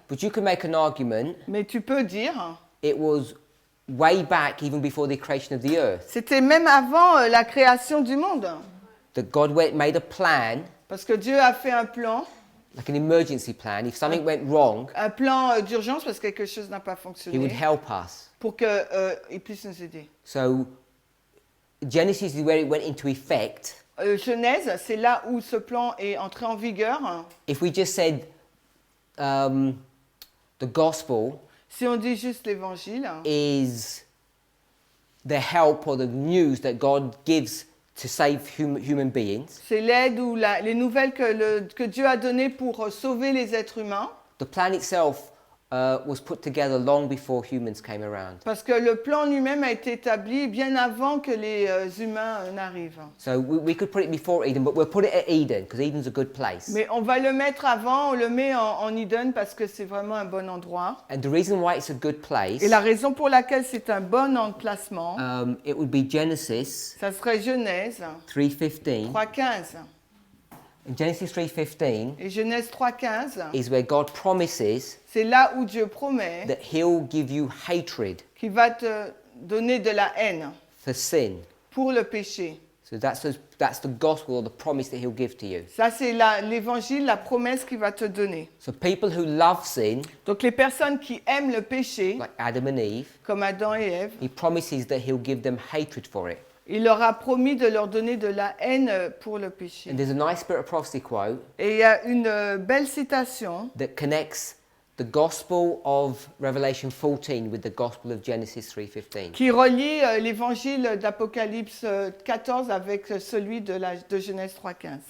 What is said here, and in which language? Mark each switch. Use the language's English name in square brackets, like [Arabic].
[English] but you can make an argument [French] mais tu peux dire, [English] it was way back even before the creation of the earth. [French] c'était même avant la création du monde. [English] That God made a plan, [French] Parce que Dieu a fait un plan [English] like an emergency plan. If something went wrong, [French] d'urgence parce que quelque chose n'a pas [English] He would [French] fonctionné, [English] help us. [French] pour qu'il puisse nous aider. [English] So, Genesis is where it went into effect. [French] Genèse, c'est là où ce plan est entré en vigueur. [English] If we just said the gospel [French] Si on dit juste l'évangile, [English] is the help or the news that God gives to save human beings, [French] c'est l'aide ou les nouvelles que Dieu a données pour sauver les êtres humains. [English] the plan itself was put together long before humans came around. [French] Parce que le plan lui-même a été établi bien avant que les humains n'arrivent. [English] So we could put it before Eden, but we'll put it at Eden because Eden's a good place. [French] Mais on va le mettre avant, on le met en Eden parce que c'est vraiment un bon endroit. [English] And the reason why it's a good place, [French] Et la raison pour laquelle c'est un bon emplacement, [English] it would be Genesis [French] ça serait Genèse [English] 3:15. [French] 3.15. [English] And Genesis 3:15 [French] Et Genèse 3.15, [English] is where God promises [French] c'est là où Dieu promet [English] that He'll give you hatred [French] qu'il va te donner de la haine [English] for sin. [French] pour le péché. [English] So that's the gospel or the promise that He'll give to you. [French] Ça, c'est l'évangile, la promesse qu'il va te donner. [English] So people who love sin, [French] Donc les personnes qui aiment le péché, [English] like Adam and Eve, [French] comme Adam et Ève, [English] He promises that He'll give them hatred for it. [French] il leur a promis de leur donner de la haine pour le péché. [English] And there's a nice Spirit of Prophecy quote [French] Et il y a une belle citation [English] that connects the gospel of Revelation 14 with the gospel of Genesis 3:15. [French] qui relie l'évangile d'Apocalypse 14 avec celui de Genèse 3.15.